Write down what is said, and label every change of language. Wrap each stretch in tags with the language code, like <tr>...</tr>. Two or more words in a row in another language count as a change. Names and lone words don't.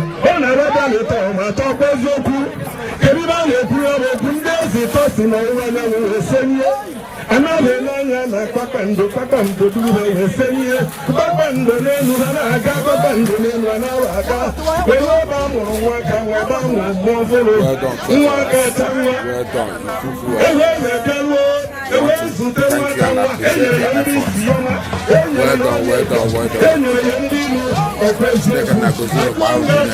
<ig>Ọ na-arịọ bịa leta ụwa atọ kwa eziokwu. Kedu ibe a na-ekwu ya bụ okwu ndị ezi ịtọ si n'ọwụwa anyanwụ wee senye? A na-ele anya na kpakpando, kpakpando duru ha wee senye. Kpakpando n'elu ha na-aga, kpakpando n'elu ha na-awa aga. Wee nwe ebe a mụrụ nwa aka, nwe ebe a mụrụ mmụọ ọhụrụ.</ig> <en>Well done,</en> <ig>Nwa aka echa nwa.</ig> <en>well done.</en> <ig>Ewu eze bịaruo.</ig> <en>I want to thank you and appreciate your efforts. Well done, well done, well done.</en> <ig>Chineke na-agọzi unu kwa ahụ.</ig>